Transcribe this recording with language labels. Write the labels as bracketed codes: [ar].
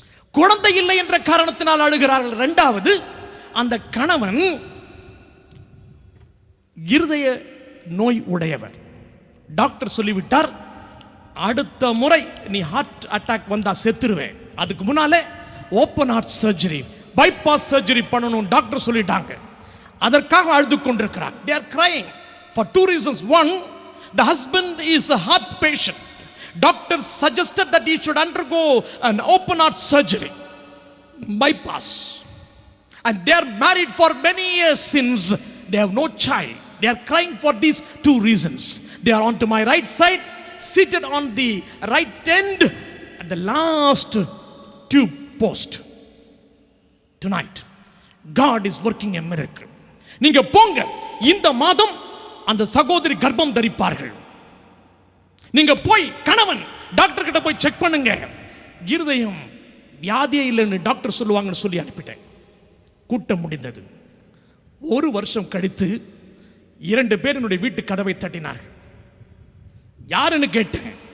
[ta] குழந்தை இல்லை என்ற காரணத்தினால் அழுகிறார்கள். இரண்டாவது, அந்த கணவன் இருதய நோய் உடையவர். டாக்டர் சொல்லிவிட்டார், அடுத்த முறை நீ ஹார்ட் அட்டாக் வந்தா செத்துருவேன், அதுக்கு முன்னாலே open heart surgery, bypass surgery பண்ணணும் டாக்டர் சொல்லிட்டாங்க. அதற்காக அழுது கொண்டிருக்கிறார். [en] they are crying for two reasons. One, the husband is a heart patient. Doctor suggested that he should undergo an open heart surgery, bypass, and they are married for many years since they have no child. They are crying for these two reasons. They are on to my right side, seated on the right end at the last tube post. Tonight God is working a miracle. [ta] நீங்க போங்க, இந்த மாதம் அந்த சகோதரி கர்ப்பம் தரிப்பார்கள். நீங்க போய் கணவன் டாக்டர் கிட்ட போய் செக் பண்ணுங்க, இருதயம் வியாதியே இல்லைன்னு டாக்டர் சொல்லுவாங்கன்னு சொல்லி அனுப்பிட்டேன். கூட்டம் முடிந்தது. ஒரு வருஷம் கழித்து 2 பேர் என்னுடைய வீட்டு கதவை தட்டினார்கள். யாருன்னு கேட்டேன்.